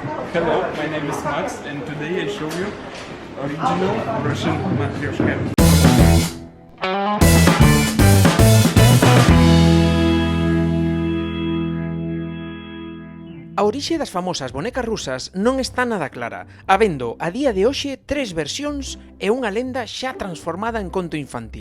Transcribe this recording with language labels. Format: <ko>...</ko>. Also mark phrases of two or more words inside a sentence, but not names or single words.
<en>Hello, my name is Max, and today I show you original Russian matryoshka.</en> <gl>A orixe das famosas bonecas rusas non está nada clara, habendo a día de hoxe 3 versións e unha lenda xa transformada en conto infantil.</gl>